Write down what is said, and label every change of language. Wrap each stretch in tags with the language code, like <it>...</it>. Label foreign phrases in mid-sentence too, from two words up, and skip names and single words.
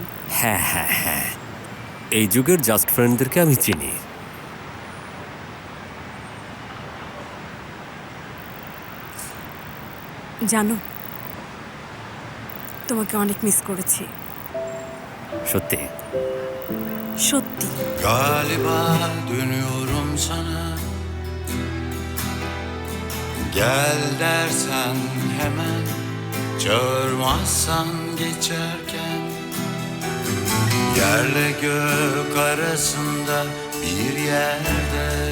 <bn>হ্যাঁ হ্যাঁ হ্যাঁ, এই যুগের</bn> <en>just friendদেরকে</en> <bn>আমি চিনি। জানো, তোমাকে অনেক মিস করেছি, সত্যি। সত্যি।</bn> <tr>Galiba dönüyorum sana. Gel dersen hemen, çağırmazsan geçerken. Yerle gök arasında bir yerde.</tr>